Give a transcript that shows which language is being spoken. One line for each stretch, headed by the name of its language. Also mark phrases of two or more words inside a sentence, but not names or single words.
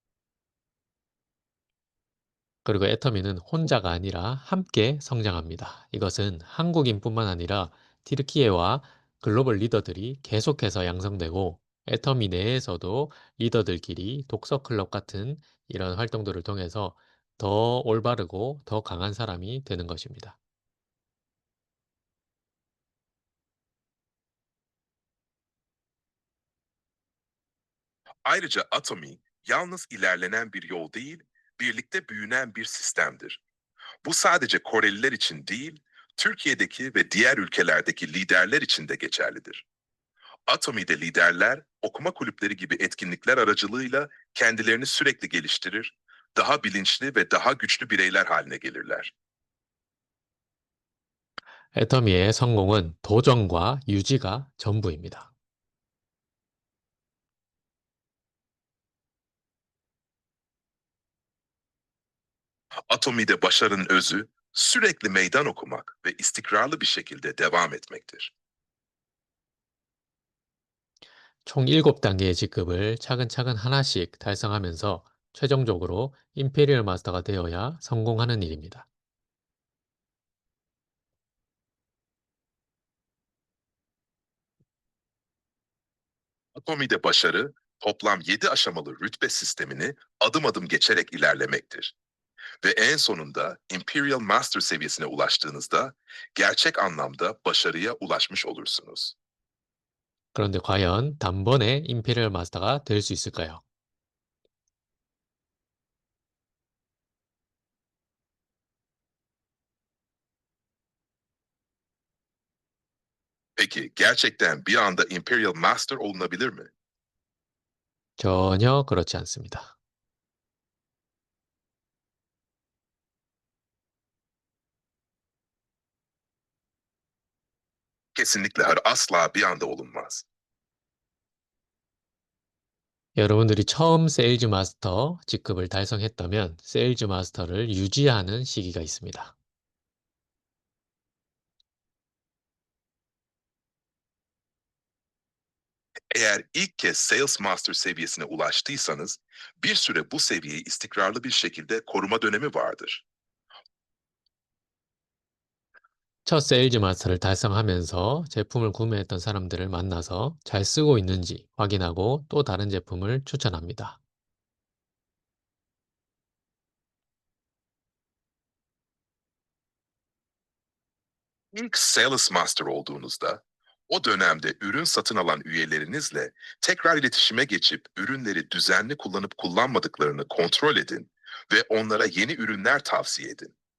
Korean: 그리고 애터미는 혼자가 아니라 함께 성장합니다. 이것은 한국인뿐만 아니라 튀르키예와 글로벌 리더들이 계속해서 양성되고 애터미 내에서도 리더들끼리 독서 클럽 같은 이런 활동들을 통해서 더 올바르고 더 강한 사람이 되는 것입니다.
Turkish: Ayrıca Atomi yalnız ilerlenen bir yol değil, birlikte büyünen bir sistemdir. Bu sadece Koreliler için değil, Türkiye'deki ve diğer ülkelerdeki liderler için de geçerlidir. Atomi'de liderler okuma kulüpleri gibi etkinlikler aracılığıyla kendilerini sürekli geliştirir, daha bilinçli ve daha güçlü bireyler haline gelirler.
Korean: 애터미의 성공은 도전과 유지가 전부입니다.
Turkish: Atomi'de başarının özü sürekli meydan okumak ve istikrarlı bir şekilde devam etmektir.
Korean: 총 7단계의 직급을 차근차근 하나씩 달성하면서 최종적으로 임페리얼 마스터가 되어야 성공하는 일입니다.
Turkish: Atomi'de başarı toplam 7 aşamalı rütbe sistemini adım adım geçerek ilerlemektir. Ve en sonunda Imperial Master seviyesine ulaştığınızda gerçek anlamda başarıya ulaşmış olursunuz.
Korean: 그런데 과연 단번에 임페리얼 마스터가 될 수 있을까요?
Turkish: Peki gerçekten bir anda Imperial Master olunabilir mi?
Korean: 전혀 그렇지 않습니다.
Turkish: Kesinlikle asla bir anda olunmaz.
Korean: 여러분들이 처음 세일즈 마스터 직급을 달성했다면 세일즈 마스터를 유지하는 시기가 있습니다.
Turkish: Eğer ilk kez Sales Master seviyesine ulaştıysanız, bir süre bu seviyeyi istikrarlı bir şekilde koruma dönemi vardır.
Korean: 첫 세일즈 마스터를 달성하면서 제품을 구매했던 사람들을 만나서 잘 쓰고 있는지 확인하고 또 다른 제품을 추천합니다.
Turkish: İlk Sales Master olduğunuzda, o dönemde ürün satın alan üyelerinizle tekrar iletişime geçip ürünleri düzenli kullanıp kullanmadıklarını kontrol edin ve onlara yeni ürünler tavsiye edin.